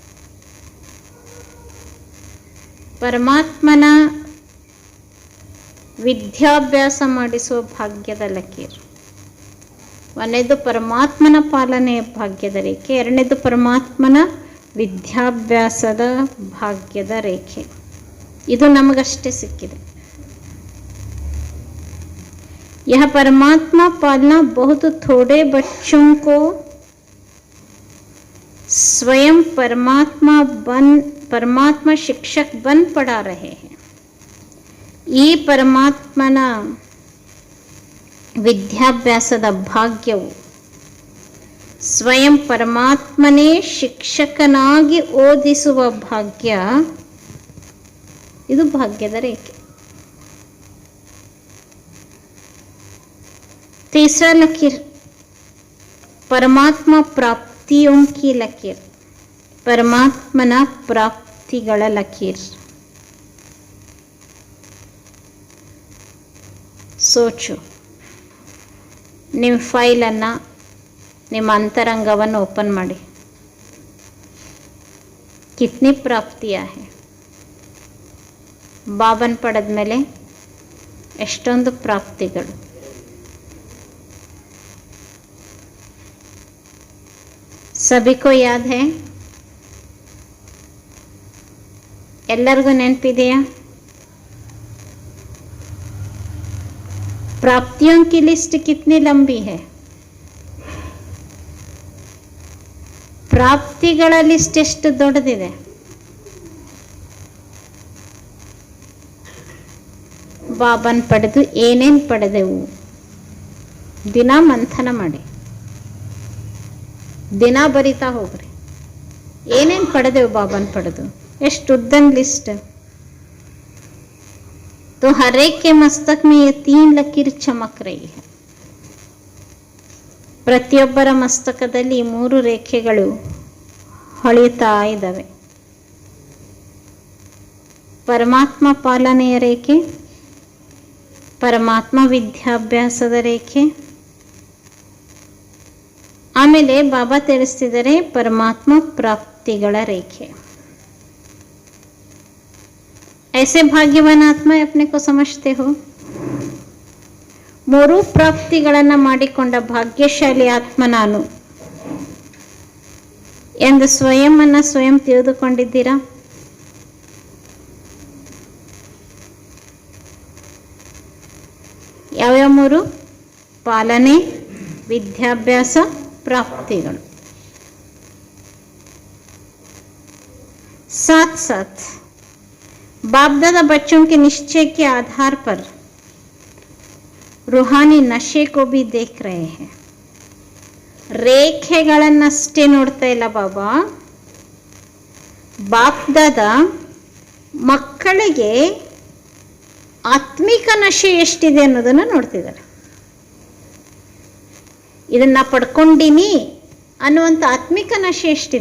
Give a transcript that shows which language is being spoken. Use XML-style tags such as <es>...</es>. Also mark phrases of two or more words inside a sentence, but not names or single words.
<kn>ಪರಮಾತ್ಮನ ವಿದ್ಯಾಭ್ಯಾಸ ಮಾಡಿಸುವ ಭಾಗ್ಯದ ಲಕೀರ್. ಒಂದನೇದು ಪರಮಾತ್ಮನ ಪಾಲನೆಯ ಭಾಗ್ಯದ ರೇಖೆ, ಎರಡನೇದು ಪರಮಾತ್ಮನ ವಿದ್ಯಾಭ್ಯಾಸದ ಭಾಗ್ಯದ ರೇಖೆ. ಇದು ನಮಗಷ್ಟೇ ಸಿಕ್ಕಿದೆ.</kn> <hi>यह परमात्मा पालना बहुत थोड़े बच्चों को स्वयं परमात्मा शिक्षक बन पढ़ा रहे हैं.</hi> <kn>ಈ ಪರಮಾತ್ಮನ ವಿದ್ಯಾಭ್ಯಾಸದ ಭಾಗ್ಯವು ಸ್ವಯಂ ಪರಮಾತ್ಮನೇ ಶಿಕ್ಷಕನಾಗಿ ಓದಿಸುವ ಭಾಗ್ಯ. ಇದು ಭಾಗ್ಯದ ರೇಖೆ.</kn> <hi>तीसरा लकीर परमात्मा प्राप्तियों की लकीर.</hi> <kn>ಪರಮಾತ್ಮನ ಪ್ರಾಪ್ತಿಗಳ ಲಕೀರ್. ಸೋಚು, ನಿಮ್ಮ ಫೈಲನ್ನು, ನಿಮ್ಮ ಅಂತರಂಗವನ್ನು ಓಪನ್ ಮಾಡಿ.</kn> <hi>कितनी प्राप्तियाँ है.</hi> <kn>ಬಾಬನ್ ಪಡೆದ ಮೇಲೆ ಎಷ್ಟೊಂದು ಪ್ರಾಪ್ತಿಗಳು.</kn> <hi>सभी को याद है?</hi> <kn>ಎಲ್ಲರಿಗೂ ನೆನಪಿದೆಯಾ?</kn> <hi>प्राप्तियों की लिस्ट कितनी लंबी है?</hi> <kn>ಪ್ರಾಪ್ತಿಗಳ ಲಿಸ್ಟ್ ಎಷ್ಟು ದೊಡ್ಡದಿದೆ? ಬಾಬನ್ ಪಡೆದು ಏನೇನು ಪಡೆದೆವು ದಿನ ಮಂಥನ ಮಾಡಿ, ದಿನ ಬರಿತಾ ಹೋಗ್ರಿ. ಏನೇನು ಪಡೆದೆವು ಬಾಬನ್ ಪಡೆದು, ಎಷ್ಟು ಉದ್ದನ್ ಲಿಸ್ಟ್.</kn> <hi>तो हर एक के मस्तक में ये 3 लकीर चमक रही है.</hi> <kn>ಪ್ರತಿಯೊಬ್ಬರ ಮಸ್ತಕದಲ್ಲಿ 3 ರೇಖೆಗಳು ಹೊಳೆಯುತ್ತಾ ಇದ್ದಾವೆ. ಪರಮಾತ್ಮ ಪಾಲನೆಯ ರೇಖೆ, ಪರಮಾತ್ಮ ವಿದ್ಯಾಭ್ಯಾಸದ ರೇಖೆ, ಆಮೇಲೆ ಬಾಬಾ ತಿಳಿಸ್ತಿದ್ದಾರೆ ಪರಮಾತ್ಮ ಪ್ರಾಪ್ತಿಗಳ ರೇಖೆ.</kn> <hi>ऐसे भाग्यवान आत्मा अपने को समझते हो?</hi> <kn>3 ಪ್ರಾಪ್ತಿಗಳನ್ನು ಮಾಡಿಕೊಂಡ ಭಾಗ್ಯಶಾಲಿ ಆತ್ಮ ನಾನು ಎಂದು ಸ್ವಯಂ ತಿಳಿದುಕೊಂಡಿದ್ದೀರಾ? ಯಾವ್ಯಾವ 3? ಪಾಲನೆ, ವಿದ್ಯಾಭ್ಯಾಸ, ಪ್ರಾಪ್ತಿಗಳು.</kn> <hi>साथ साथ बाप दादा बच्चों के निश्चय के आधार पर रूहानी नशे को भी देख रहे हैं.</hi> <kn>ರೇಖೆಗಳನ್ನಷ್ಟೇ ನೋಡ್ತಾ ಇಲ್ಲ ಬಾಬಾ. ಬಾಪ್ದಾದ ಮಕ್ಕಳಿಗೆ ಆತ್ಮಿಕ ನಶೆ ಎಷ್ಟಿದೆ ಅನ್ನೋದನ್ನು ನೋಡ್ತಿದ್ದಾರೆ. ಇದನ್ನ ಪಡ್ಕೊಂಡಿನಿ ಅನ್ನುವಂಥ ಆತ್ಮಿಕ ನಶೆ ಎಷ್ಟಿದೆ.</kn>